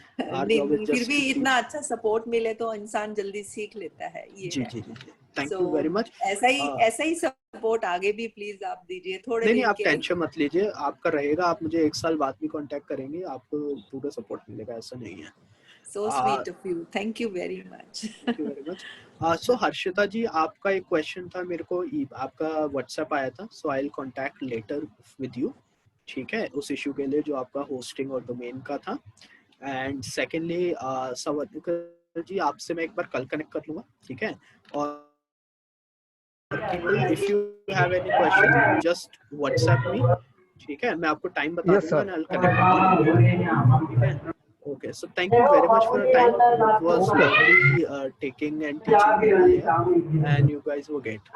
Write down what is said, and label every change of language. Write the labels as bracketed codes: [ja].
[hi] नहीं, फिर भी इतना अच्छा सपोर्ट मिले तो इंसान जल्दी सीख लेता है। ये जी जी जी, [en] Thank you very much. [hi] ऐसा ही सपोर्ट आगे भी प्लीज आप दीजिए थोड़े दिन नहीं, आप के टेंशन मत लीजिए, आपका रहेगा। आप मुझे 1 साल बाद भी कांटेक्ट करेंगे, आपको पूरा सपोर्ट मिलेगा, ऐसा नहीं है। [en] So sweet of you, thank you very much. Thank you very much. [hi] So Harshita जी, आपका एक क्वेश्चन था, मेरे को आपका व्हाट्सएप आया था, [en] so I'll contact later with you, [hi] ठीक है? उस इशू के लिए जो आपका होस्टिंग और डोमेन का था। [en] and secondly [hi] सवादिकर जी, आपसे मैं एक बार कल कनेक्ट कर लूंगा, ठीक है? और [en] if you have any question just WhatsApp me, [hi] ठीक है? मैं आपको टाइम बता दूंगा [en] and I'll connect with you, ठीक है? Okay, so thank you very much for your time. It was lovely taking and teaching me here, and you guys were great.